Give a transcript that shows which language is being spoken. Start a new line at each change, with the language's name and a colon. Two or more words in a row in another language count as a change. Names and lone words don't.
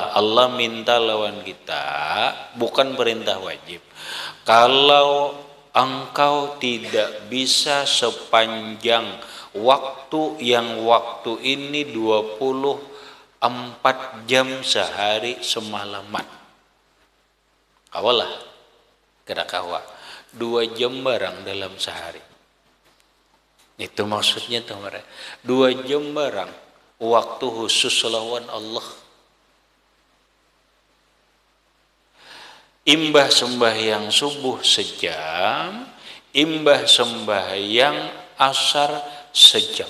Indonesian: Allah minta lawan kita, bukan perintah wajib. Kalau engkau tidak bisa sepanjang waktu yang waktu ini 24 jam sehari semalaman.
Banjar: Kawalah, kira kawa 2 jam barang dalam sehari.
Indonesian: Itu maksudnya tuh mereka.
Banjar: 2 jam barang
Indonesian: waktu khusus
Banjar: lawan Allah. Imbah sembahyang subuh sejam, imbah sembahyang asar sejam.